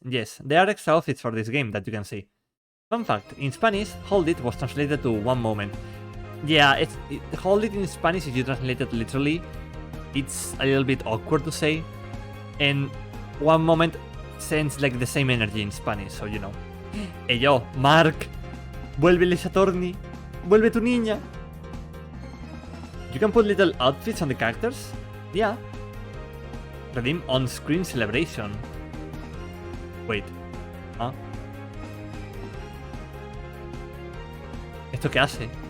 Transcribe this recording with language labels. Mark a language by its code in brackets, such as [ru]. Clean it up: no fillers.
[en] Yes, there are extra outfits for this game that you can see. Fun fact: in Spanish, hold it was translated to one moment. Yeah, hold it in Spanish, if you translate it literally, it's a little bit awkward to say. And one moment sends like the same energy in Spanish, so you know. [es] Hey yo, Mark, vuelve el Attorney, vuelve tu niña. [en] You can put little outfits on the characters? Yeah. Redeem on-screen celebration. Wait. Huh? [es] ¿Esto qué hace?